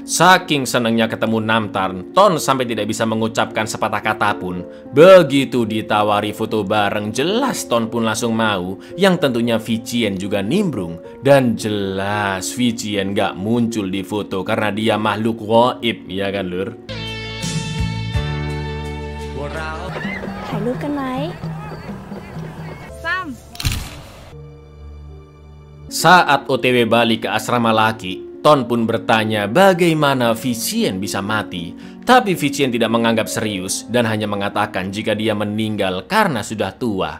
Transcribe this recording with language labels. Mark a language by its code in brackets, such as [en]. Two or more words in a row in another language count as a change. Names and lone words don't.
[id] Saking senangnya ketemu Namtarn, Ton sampai tidak bisa mengucapkan sepatah kata pun. Begitu ditawari foto bareng, jelas Ton pun langsung mau, yang tentunya Vichien juga nimbrung. Dan jelas Vichien gak muncul di foto karena dia makhluk gaib, ya kan lur? [th] ถ่ายรูปกันไหม [id] Saat OTW balik ke asrama laki, Ton pun bertanya bagaimana Vichien bisa mati. Tapi Vichien tidak menganggap serius dan hanya mengatakan jika dia meninggal karena sudah tua.